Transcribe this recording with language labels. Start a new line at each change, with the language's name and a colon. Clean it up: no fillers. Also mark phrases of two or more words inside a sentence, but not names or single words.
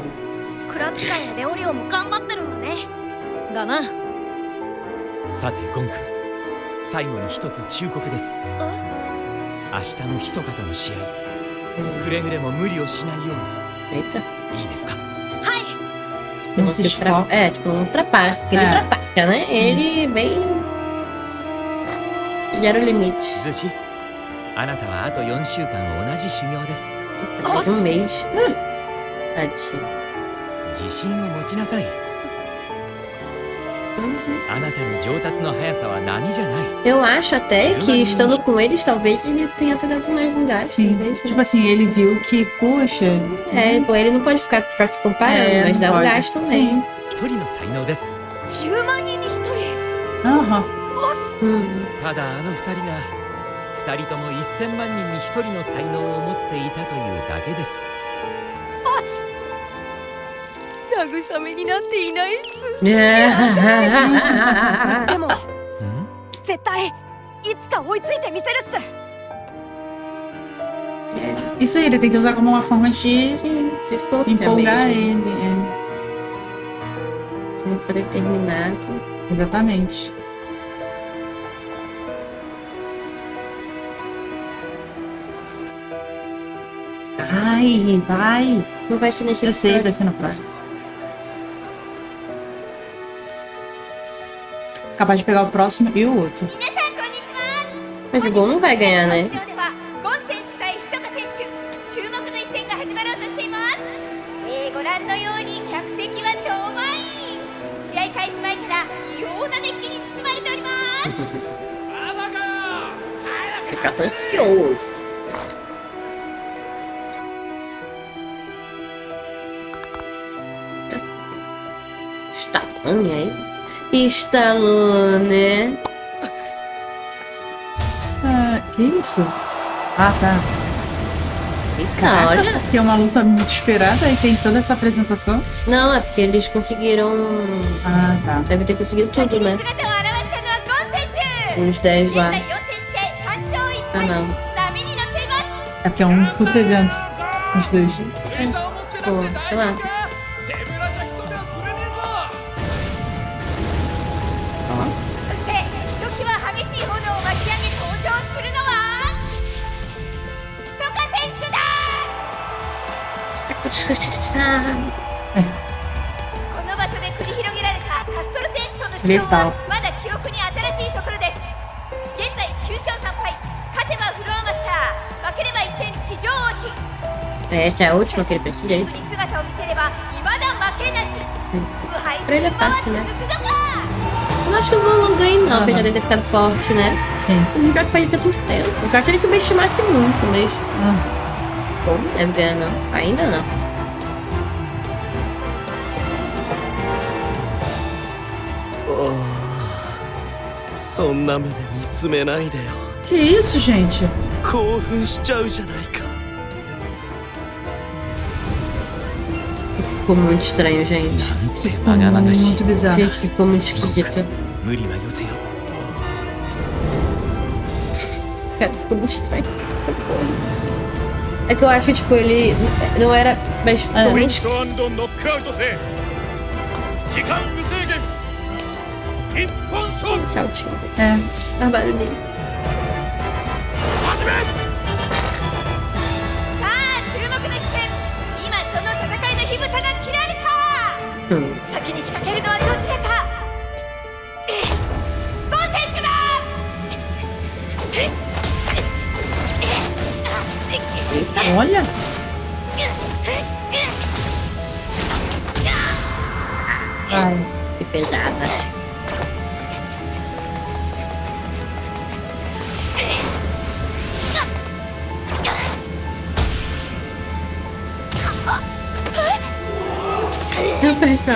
Japanese: クラピカやレオリオも頑張ってるんだねだなさてゴン君、最後に一つ忠告です。明日のヒソカとの試合、くれぐれも無理をしないよう
Portuguese: Eita.
Japanese: にいいですか。はい
Portuguese: Não se esforça. É, tipo, um trapaça. Porque ele É. ultrapassa, né? Ele bem. Gera o limite.
Japanese: ズシ、あなたはあと4週間同じ修行です。
Portuguese: Mais um mês. Tadinho.
Japanese: 自信を持ちなさい。あなたの上達の速さは波じゃない。
Portuguese: Eu acho até que estando com eles, talvez ele tenha até dado mais um gasto. Sim, talvez, né? tipo assim, ele viu que, poxa... É, pô, ele não pode ficar só se comparando, mas não dá um pode. gasto também. Sim.
Japanese: 一人の才能です。 10万人に1人 Aham. Hum. ただあの二人が二人とも1000万人に一人の才能を持っていたというだけです。慰めになっていないっす Ah, でもん絶対いつか追いついてみせるっす
Portuguese: Isso aí, ele tem que usar como uma forma de de força empolgar mesmo. ele. Se não for determinado. Exatamente. Ai, vai. Não vai ser nesse Eu sei, vai episódio. ser no próximo. Capaz de pegar o próximo e o outro. Mas o Gon não vai ganhar, né?
Japanese: ではゴン選手対ヒソカ選手注目の一戦が始まろうとしています、ご覧のように客席は超満員、試合開始前から異様な熱気に包まれております
Portuguese: Ficar tão ansioso. Stallone aí? Stallone. Ah, que isso? Ah, tá. Eita, olha. Que é uma luta muito esperada e tem toda essa apresentação. Não, é porque eles conseguiram. Ah, tá. Deve ter conseguido tudo, né?
Japanese: 姿を現したのはゴン選手
Portuguese: Uns 10 lá.
Japanese: 現在4戦して3勝1 Ah, 敗
Portuguese: não.
Japanese: 波に乗っています
Portuguese: É porque é um puto evento. Os dois. Pô, sei lá. Ó.
Japanese: そしてひときわ激しい炎を巻き上げ登場するのはヒソカ選手だこの場所で繰り広げられたカストル選手との死闘はまだ記憶に新しいところです。現在9勝3敗、勝てばフロアマスター、負ければ一転地上王子。
Portuguese: Essa é a última que ele precisa, é
Japanese: に
Portuguese: isso?
Japanese: 姿を見せれば未だ負けなし。無敗
Portuguese: Pra ele é
Japanese: 神話は
Portuguese: fácil,
Japanese: 続
Portuguese: né?
Japanese: くのか。
Portuguese: Eu não acho que o Gon não ganha, não, apesar dele ter ficado forte, né? Sim. O jogo faz isso há tanto tempo. Eu acho que ele subestimasse muito, mas. Ah, Bom, não deve ganhar, não. Ainda não. Oh.
Japanese: そんな目で見つめないでよ。
Portuguese: que isso, gente?
Japanese: 興奮しちゃうじゃないか。
Portuguese: Isso ficou muito estranho, gente. Isso ficou muito bizarro. Gente, isso ficou muito esquisito.
Japanese: 無理はよせよ。
Portuguese: Cara, ficou muito estranho. Essa porra. É que eu acho que, tipo, ele não era. Mas ficou muito esquisito.
Japanese: ノックアウトせ時間無制限一本勝負
Portuguese: Saltinho. É. Ah, barulhinho.
Japanese: 始めさあ注目の一戦、今その戦いの火蓋が切られた。先に仕掛けるのはどちらか。ゴン選手だ。
Portuguese: Olha. Ai. Que pesada. Viu, pessoal?